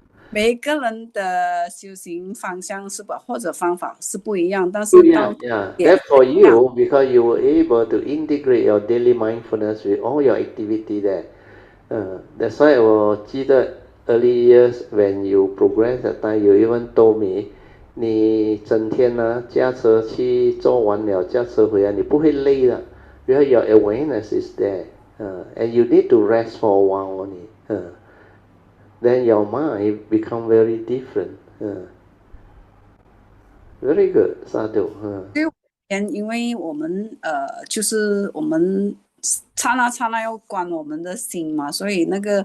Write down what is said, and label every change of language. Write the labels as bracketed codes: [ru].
[zh] 每个人的修行方向或者方法是不一样，但是 [en] That's for you because you were able to integrate your daily mindfulness with all your activity there. That's why [zh] 我记得 [en] early years when you progress that time, you even told me [zh] 你整天驾车去做完了，驾车回来你不会累的。 [en] Because your awareness is there, and you need to rest for a while only. Then your mind become very different. Very good, sadhu. [zh] 因为我们就是我们刹那要关我们的心嘛，所以那个